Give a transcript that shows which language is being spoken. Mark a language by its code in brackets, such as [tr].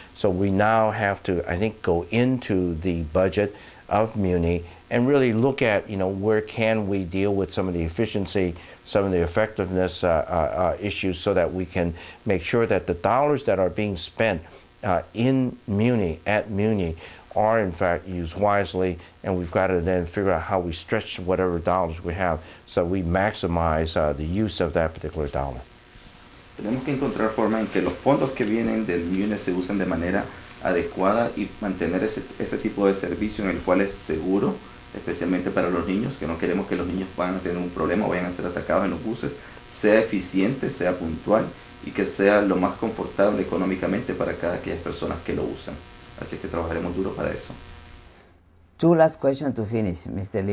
[en] So we now have to, I think, go into the budget of Muni and really look at, where can we deal with some of the efficiency, some of the effectiveness issues so that we can make sure that the dollars that are being spent in Muni, at Muni, are in fact used wisely, and we've got to then figure out how we stretch whatever dollars we have so we maximize the use of that particular dollar. [es] Tenemos que encontrar forma en que los fondos que vienen del MUNE se usen de manera adecuada y mantener ese tipo de servicio en el cual es seguro, especialmente para los niños, que no queremos que los niños vayan a tener un problema o vayan a ser atacados en los buses, sea eficiente, sea puntual y que sea lo más confortable económicamente para cada aquellas personas que lo usan. Así que trabajaremos duro para eso. [en] Two last questions to finish, Mr.